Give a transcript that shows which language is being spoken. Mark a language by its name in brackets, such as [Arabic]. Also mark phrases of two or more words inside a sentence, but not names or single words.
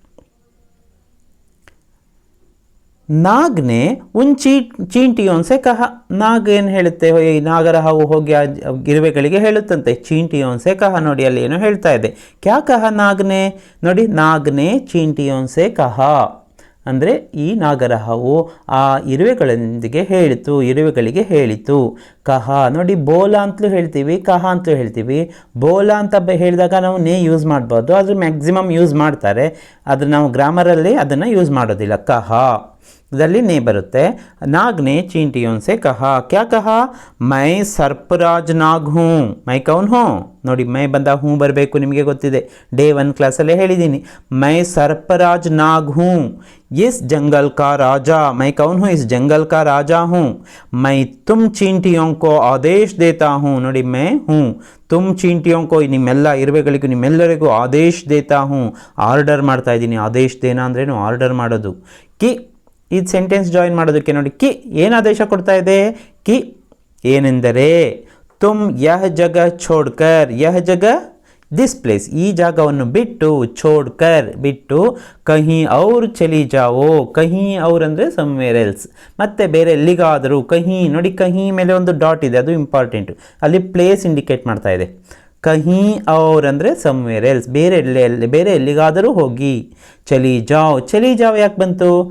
[Hindi] नाग ने उन चींटियों से कहा [Kannada] नाग ಏನು ಹೇಳುತ್ತೆ ನಾಗರ ಹಾವು ಹೋಗಿ ಇರುವೆಗಳಿಗೆ ಹೇಳುತ್ತಂತೆ [Hindi] चींटियों से कहा [Kannada] ನೋಡಿ ಅಲ್ಲಿ ಏನು ಹೇಳ್ತಾ ಇದೆ [Hindi] क्या कहा नाग ने [Kannada] ನೋಡಿ [Hindi] नाग ने चींटियों से कहा [Kannada] ಅಂದರೆ ಈ ನಾಗರ ಹಾವು ಆ ಇರುವೆಗಳೊಂದಿಗೆ ಇರುವೆಗಳಿಗೆ ಹೇಳಿತು ಕಹ ನೋಡಿ ಬೋಲ ಅಂತಲೂ ಹೇಳ್ತೀವಿ ಕಹ ಅಂತಲೂ ಹೇಳ್ತೀವಿ ಬೋಲ ಅಂತ ಹೇಳಿದಾಗ ನಾವು ನೇ ಯೂಸ್ ಮಾಡ್ಬೋದು ಆದರೆ [English] maximum use [Kannada] ಮಾಡ್ತಾರೆ ಆದರೆ ನಾವು ಗ್ರಾಮರಲ್ಲಿ ಅದನ್ನು ಯೂಸ್ ಮಾಡೋದಿಲ್ಲ ಕಹ ಇದರಲ್ಲಿ ನೇ ಬರುತ್ತೆ [Hindi] नाग ने चींटियों से कहा क्या कहा मैं सर्पराज नाग हूँ मैं कौन हूँ [Kannada] ನೋಡಿ [Hindi] मैं बंदा हूँ [Kannada] ಬರಬೇಕು ನಿಮಗೆ ಗೊತ್ತಿದೆ ಡೇ 1 ಕ್ಲಾಸಲ್ಲೇ ಹೇಳಿದ್ದೀನಿ [Hindi] मैं सर्पराज नाग हूँ इस जंगल का राजा मैं कौन हूँ इस जंगल का राजा हूँ मैं तुम चींटियों को आदेश देता हूँ ನೋಡಿ मैं हूँ तुम चींटियों को [Kannada] ನಿಮ್ಮೆಲ್ಲ ಇರುವೆಗಳಿಗೂ ನಿಮ್ಮೆಲ್ಲರಿಗೂ [Hindi] आदेश देता हूँ [Kannada] ಆರ್ಡರ್ ಮಾಡ್ತಾ ಇದ್ದೀನಿ [Hindi] आदेश देना [Kannada] ಅಂದ್ರೇನು ಆರ್ಡರ್ ಮಾಡೋದು ಕಿ ಈ [English] sentence join [Kannada] ಮಾಡೋದಕ್ಕೆ ನೋಡಿ ಕಿ ಏನು ಆದೇಶ ಕೊಡ್ತಾ ಇದೆ ಕಿ ಏನೆಂದರೆ [Hindi] तुम यह जगह छोड़कर यह जगह [English] this place [Kannada] ಈ ಜಾಗವನ್ನು ಬಿಟ್ಟು ಛೋಡ್ಕರ್ ಬಿಟ್ಟು [Hindi] कहीं और चले जाओ कहीं और [Kannada] ಅಂದರೆ [English] somewhere else [Kannada] ಮತ್ತೆ ಬೇರೆ ಎಲ್ಲಿಗಾದರೂ ಕಹಿ ನೋಡಿ ಕಹಿ ಮೇಲೆ ಒಂದು ಡಾಟ್ ಇದೆ ಅದು ಇಂಪಾರ್ಟೆಂಟು ಅಲ್ಲಿ [English] place indicate [Kannada] ಮಾಡ್ತಾ ಇದೆ [Hindi] कहीं और [Kannada] ಅಂದರೆ [English] somewhere else [Kannada] ಬೇರೆ ಎಲ್ಲಿಗಾದರೂ ಹೋಗಿ [Hindi] चले जाओ [Kannada] ಯಾಕೆ ಬಂತು